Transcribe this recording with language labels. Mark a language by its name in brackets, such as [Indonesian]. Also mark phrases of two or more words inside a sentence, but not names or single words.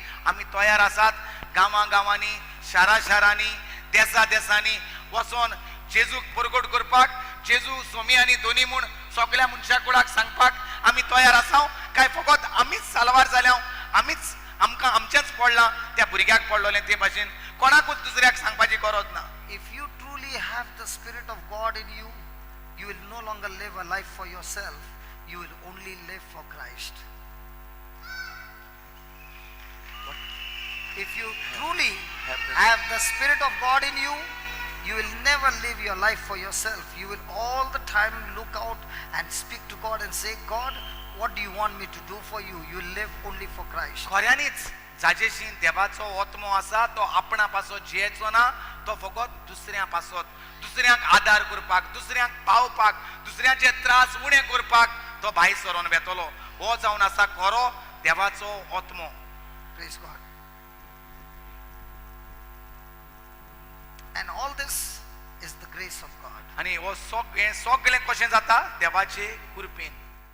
[Konkani] आमी तयार आसात गांवां गांवांनी, शारा शारांनी, देसा देसांनी वचोन जेजूक परगट करपाक, जेजू सोमी आनी दोनी म्हूण सगळ्या मनशा कुळाक सांगपाक आमी तयार आसाव काय फकत आमीच साल्वार जाल्याव, आमीच आमकां आमचेंच पडलां त्या भुरग्याक पडलोलें ते भाशेन कोणाकूच दुसऱ्याक सांगपाची गरज ना. [English] If you truly have the Spirit of God in you, you will no longer live a life for yourself. you will only live for Christ. If you truly have the Spirit of God in you, you will never live your life for yourself. You will all the time look out and speak to God and say, God, what do you want me to do for you? You will live only for Christ. [Konkani] खऱ्यांनीच जाजेशी देवाचो आत्मो आसा तो आपणा पासो जियेचो ना, तो फकत दुसऱ्या पासत, दुसऱ्यांक आदार करपाक, दुसऱ्यांक पावपाक, दुसऱ्याचे त्रास उणे करपाक तो भायर सरोन वेतलो. हो जावन आसा खरो देवाचो आत्मो. [English] Praise God. And all this is the grace of God. [Konkani] आणि हो सगळें कशें जाता देवाचे कृपेन.